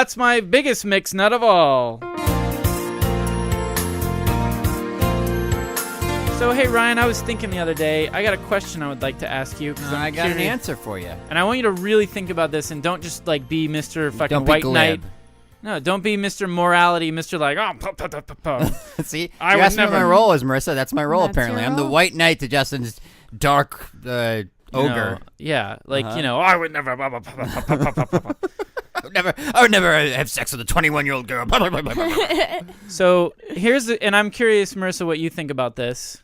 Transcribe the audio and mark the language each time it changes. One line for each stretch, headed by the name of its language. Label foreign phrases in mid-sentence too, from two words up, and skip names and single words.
English: that's my biggest mixed nut of all. So, hey, Ryan, I was thinking the other day, I got a question I would like to ask you. 'Cause I I'm got an curious. answer for you. And I want you to really think about this and don't just, like, be Mr. fucking Don't be White glib. Knight. No, don't be Mr. Morality, Mr. like, oh, puh, puh, puh, puh, puh. See, I you would asked me what my never- role is, Marissa. That's my role, That's apparently. your I'm the role. white knight to Justin's dark ogre. You know, yeah, like, you know, I would never. Blah, blah, blah, blah, blah, blah, blah, blah, blah. I would never have sex with a 21-year-old girl. So and I'm curious, Marissa, what you think about this.